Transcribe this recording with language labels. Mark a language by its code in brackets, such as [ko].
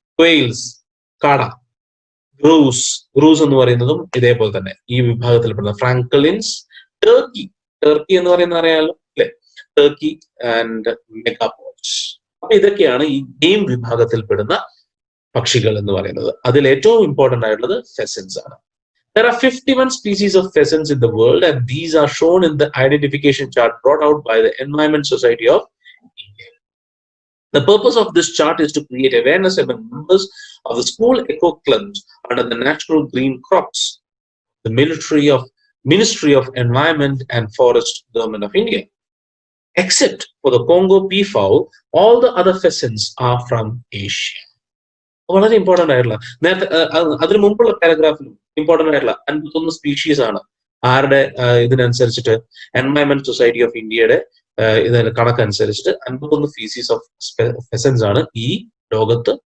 [ml] ക്വെയിൽസ്, കാട. ഗ്രൂസ് എന്ന് പറയുന്നതും ഇതേപോലെ തന്നെ ഈ വിഭാഗത്തിൽപ്പെടുന്ന. ഫ്രാങ്കലിൻസ്, ടർക്കി എന്ന് പറയുന്ന അറിയാലോ അല്ലെ? Turkey and മെഗാപോഡ്സ്. അപ്പൊ ഇതൊക്കെയാണ് ഈ ഗെയിം വിഭാഗത്തിൽപ്പെടുന്ന പക്ഷികൾ എന്ന് പറയുന്നത്. അതിൽ ഏറ്റവും ഇമ്പോർട്ടന്റ് ആയിട്ടുള്ളത് ഫെസൻസ് ആണ്. [en] There are 51 species of pheasants in the world, and these are shown in the identification chart brought out by the Environment Society of India. The purpose of this chart is to create awareness among members of the school eco clubs under the National Green Crops, the Ministry of Environment and Forest, Government of India. Except for the Congo peafowl, all the other pheasants are from Asia. [ml] വളരെ important ആയിട്ടുള്ള, നേരത്തെ അതിന് മുമ്പുള്ള പാരഗ്രാഫിലും important ആയിട്ടുള്ള 51 species ആണ്. ആരുടെ ഇതിനനുസരിച്ചിട്ട് environment society of ഇന്ത്യയുടെ ഇതിന്റെ കണക്കനുസരിച്ചിട്ട് 51 സ്പീഷീസ് ഓഫ് ഫെസൻസ് ആണ് ഈ ലോകത്ത്.